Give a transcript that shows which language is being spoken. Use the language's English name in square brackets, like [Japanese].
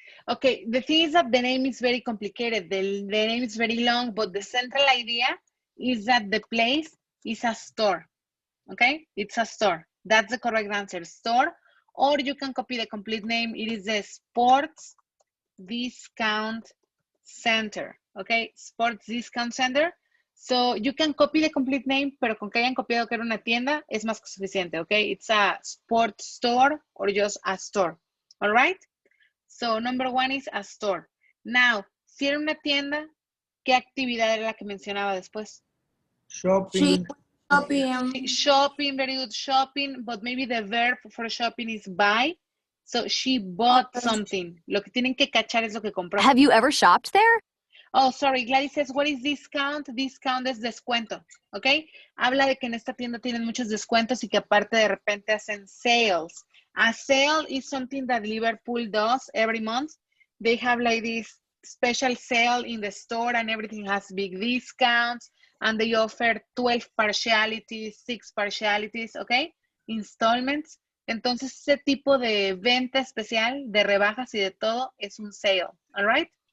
[English] Okay, the thing is that the name is very complicated. The name is very long, but the central idea is that the place is a store. Okay, it's a store. That's the correct answer, store. Or you can copy the complete name. It is the Sports Discount Center. Okay, Sports Discount Center. So you can copy the complete name, [Spanish] pero con que hayan copiado que era una tienda es más que suficiente. [English] Okay, it's a sports store or just a store. All right. So number one is a store. [Spanish] Now, si era una tienda, ¿qué actividad era la que mencionaba después? [English] Shopping. Shopping, very good, shopping, but maybe the verb for shopping is buy. So she bought something. [Spanish] Lo que tienen que cachar es lo que compró. [English] Have you ever shopped there? Oh, sorry, Gladys says, what is discount? [Spanish] Discount es descuento, ¿ok? Habla de que en esta tienda tienen muchos descuentos y que aparte de repente hacen sales. [English] A sale is something that Liverpool does every month. They have like this special sale in the store and everything has big discounts and they offer 12 partialities, 6 partialities, ¿ok? Installments. [Spanish] Entonces, ese tipo de venta especial, de rebajas y de todo, es un sale, all right?